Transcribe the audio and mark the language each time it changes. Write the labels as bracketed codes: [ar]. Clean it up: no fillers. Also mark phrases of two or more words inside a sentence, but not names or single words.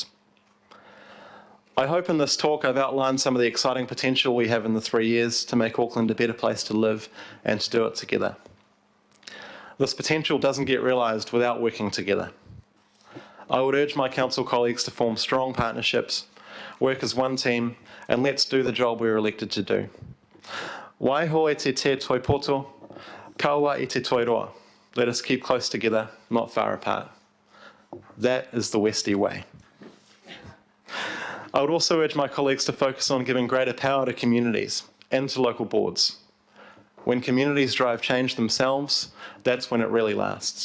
[en] I hope in this talk I've outlined some of the exciting potential we have in the 3 years to make Auckland a better place to live and to do it together. This potential doesn't get realised without working together. I would urge my council colleagues to form strong partnerships, work as one team, and let's do the job we're elected to do. [mi] Waiho e te toi poto, kaua e te toi roa. [en] Let us keep close together, not far apart. That is the Westie way. I would also urge my colleagues to focus on giving greater power to communities and to local boards. When communities drive change themselves, that's when it really lasts.